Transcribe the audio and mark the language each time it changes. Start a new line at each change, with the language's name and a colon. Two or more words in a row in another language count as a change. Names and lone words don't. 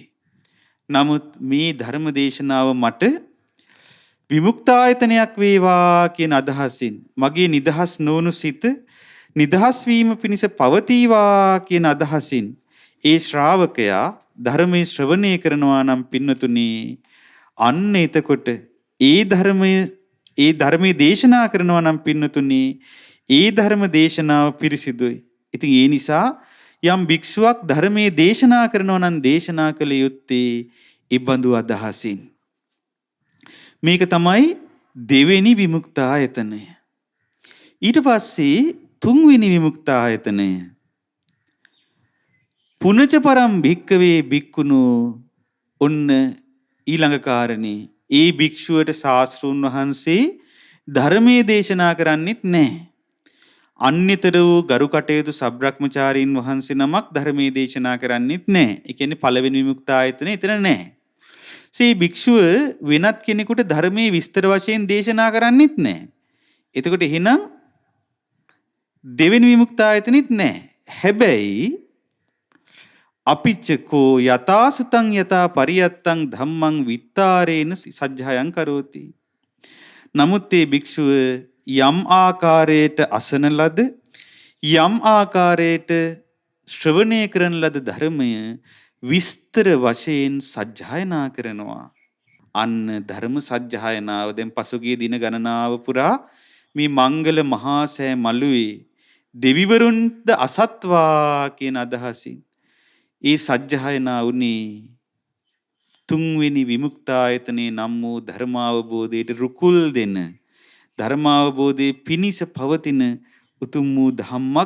Sinhala: නමුත් මේ ධර්ම දේශනාව මට විමුක්තායතනයක් වේවා කියන අදහසින් මගේ නිදහස් නොවුණු සිත නිදහස් වීම පිණිස පවතිවා කියන අදහසින් ඒ ශ්‍රාවකයා ධර්මයේ ශ්‍රවණය කරනවා නම් පින්නතුනි අන්න එතකොට ඒ ධර්මයේ දේශනා කරනවා නම් පින්නතුනි ඒ ධර්ම දේශනාව පිරිසිදුයි. ඉතින් ඒ නිසා යම් භික්ෂුවක් ධර්මයේ දේශනා කරනවා නම් දේශනා කළ යුත්තේ ඉබඳු අදහසින්. මේක තමයි දෙවෙනි විමුක්තායතනය. ඊට පස්සේ තුන්වෙනි විමුක්තායතනය.
Pali: පුනච පරම් භික්කවේ භික්කුණු
Sinhala: ඔන්න ඊළඟ කාරණේ. ඒ භික්ෂුවට ශාස්ත්‍රූන් වහන්සේ ධර්මයේ දේශනා කරන්නෙත් නැහැ. අන්‍යතර වූ ගරු කටයුතු සබ්‍රක්‍මචාරීන් වහන්සේ නමක් ධර්මයේ දේශනා කරන්නෙත් නැහැ. ඒ කියන්නේ පළවෙනි විමුක්තායතනය එතන නැහැ. මේ භික්ෂුව වෙනත් කෙනෙකුට ධර්මයේ විස්තර වශයෙන් දේශනා කරන්නෙත් නැහැ. එතකොට එහෙනම් දෙවෙනි විමුක්තායතනෙත් නැහැ.
Pali: හැබැයි අපිච්චකෝ යතාසුතං යතා පරියත්තං ධම්මං විත්තාරේන සජ්ජායං කරෝති.
Sinhala: නමුත් මේ භික්ෂුව යම් ආකාරයට අසන ලද යම් ආකාරයට ශ්‍රවණය කරන ලද ධර්මය විස්තර වශයෙන් සජ්ජායනා කරනවා. අන්න ධර්ම සජ්ජායනාව දැන් පසුගිය දින ගණනාව පුරා මේ මංගල මහා සෑ මළුවේ දෙවිවරුන්ද අසත්වා කියන අදහසින් ඒ සජ්ජායනා වුණේ තුන්වෙනි විමුක්තායතනේ නම් වූ ධර්මාවබෝධයට රුකුල් දෙන ධර්මාවබෝධයේ පිනිස පවතින උතුම් වූ ධම්මග.